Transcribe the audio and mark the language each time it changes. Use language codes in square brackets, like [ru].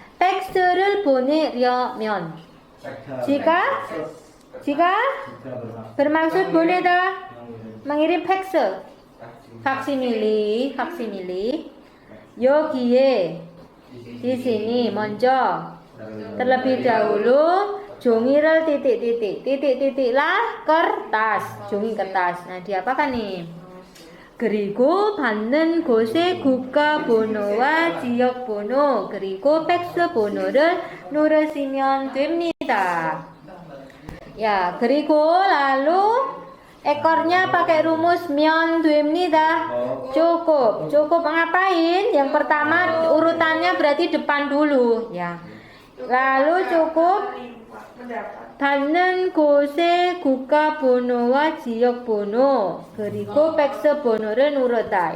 [ko] 팩스를 보내려면 [id] jika bermaksud boneda mengirim fax faksimili [ko] 여기에 [id] di sini [ko] 먼저 [id] terlebih dahulu [ko] 종이를 [id] titik-titiklah kertas, 종이 kertas. Nah, diapakan nih? [ko] 그리고 받는 곳의 국가번호와 지역번호 그리고 팩스 번호를 누르시면 됩니다. [id] Ya, [ko] 그리고 [id] lalu ekornya pakai rumus [ko] 면 됩니다. [id] Cukup ngapain? Yang pertama urutannya berarti depan dulu ya. Lalu cukup [ko] 받는 곳의 국가번호와 지역번호 그리고 팩스 번호를 누르다.